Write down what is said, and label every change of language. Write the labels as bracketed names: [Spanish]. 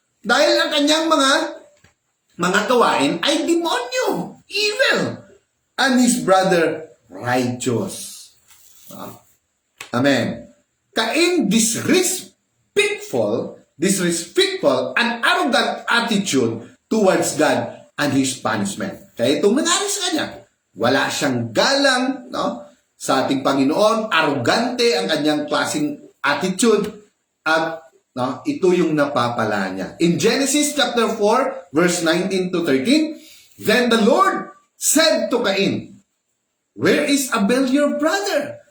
[Filipino] Dahil ang kanyang mga gawain ay demonyo, evil, [English] and his brother righteous. [Filipino] Amen. [English] Cain disrespectful and arrogant attitude towards God and his punishment. [Filipino] Kaya itong nangyari sa kanya, wala siyang galang, no, sa ating Panginoon, arrogante ang kanyang klaseng attitude, at no, ito yung napapala niya. [English] In Genesis chapter 4, verse 19 to 13, then the Lord said to Cain, where is Abel your brother?